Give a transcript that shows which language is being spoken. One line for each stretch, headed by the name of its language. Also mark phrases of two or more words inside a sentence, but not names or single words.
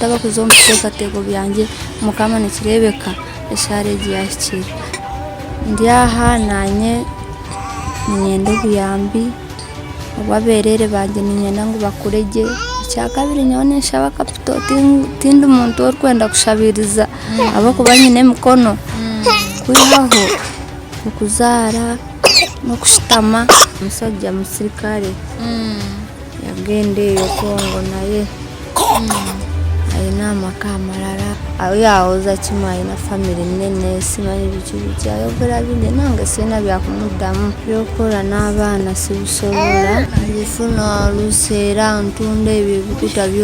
Nyankole: abakuza omu biteekateeko byangye mukama nikirebeka eshareegi yahikire ndi aha nanye ninyenda obuyambi obwaberere banje ninyenda ngu bakurege ikyakabiri nyowe ninshaba kapito tindi muntu orikwenda kushabiriza abakuba nyine emikono kwihaho okuzaara n'okushitama omusajja musirikare yagenda eyo Kongo naye
Ganda: ayina amaka amalala yahoza kimwe ayina famire nene simanyi biki ayogera bindi nange sina byakumuddamu byokora n'abaana sibisobola bifuna oluseera ntunda ebyo ebikuta